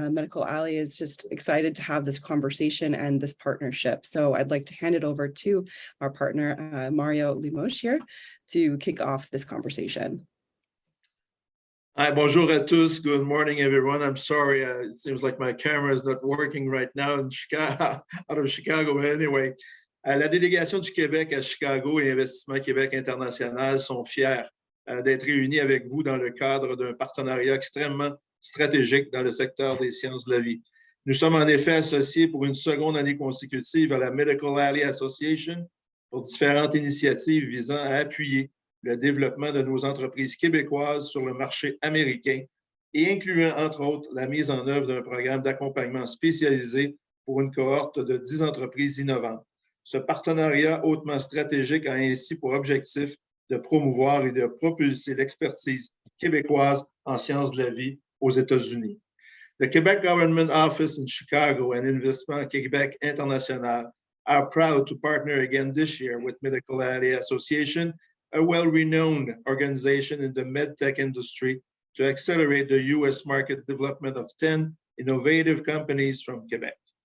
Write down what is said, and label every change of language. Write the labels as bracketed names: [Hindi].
[English] Medical Ally is just excited to have this conversation and this partnership. So I'd like to hand it over to our partner, Mario Limoges here, to kick off this conversation. Hi, [French] bonjour à tous. [English] Good morning, everyone. I'm sorry, it seems like my camera is not working right now in Chicago, out of Chicago. But anyway, [French] la délégation du Québec à Chicago et Investissement Québec International sont fiers d'être réunis avec vous dans le cadre d'un partenariat extrêmement stratégique dans le secteur des sciences de la vie. Nous sommes en effet associés pour une seconde année consécutive à la Medical Ally Association pour différentes initiatives visant à appuyer le développement de nos entreprises québécoises sur le marché américain et incluant, entre autres, la mise en œuvre d'un programme d'accompagnement spécialisé pour une cohorte de 10 entreprises innovantes. Ce partenariat hautement stratégique a ainsi pour objectif de promouvoir et de propulser l'expertise québécoise en sciences de la vie aux États-Unis. [English] The Quebec Government Office in Chicago and Investissement Québec International are proud to partner again this year with Medical Ally Association, a well-renowned organization in the medtech industry, to accelerate the U.S. market development of 10 innovative companies from Quebec.